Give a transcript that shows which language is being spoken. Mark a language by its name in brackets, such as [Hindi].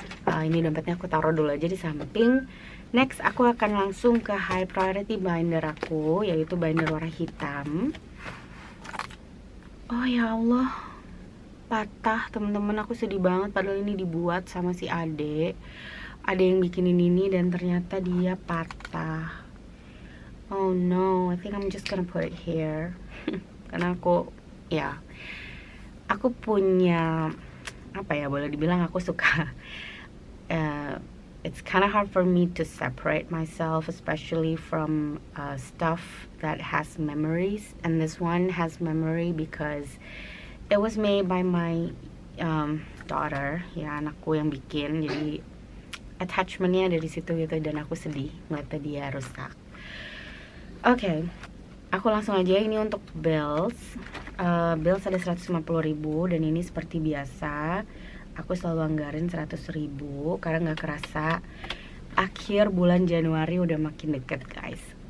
[Indonesian] Ini dompetnya aku taruh dulu aja di samping. Next aku akan langsung ke high priority binder aku, yaitu binder warna hitam. Oh ya Allah, patah teman-teman, aku sedih banget, padahal ini dibuat sama si Ade yang bikinin ini dan ternyata dia patah. [English] Oh no, I think I'm just gonna put it here. [Indonesian] Karena aku punya boleh dibilang aku suka [English] it's kind of hard for me to separate myself, especially from stuff that has memories, and this one has memory because it was made by my daughter, [Indonesian] ya, anakku yang bikin. Jadi attachmentnya dari situ gitu, dan aku sedih ngeliatnya dia rusak. Oke, aku langsung aja. Ini untuk bills. Bills ada 150.000, dan ini seperti biasa aku selalu anggarin 100.000 karena nggak kerasa akhir bulan Januari udah makin deket guys.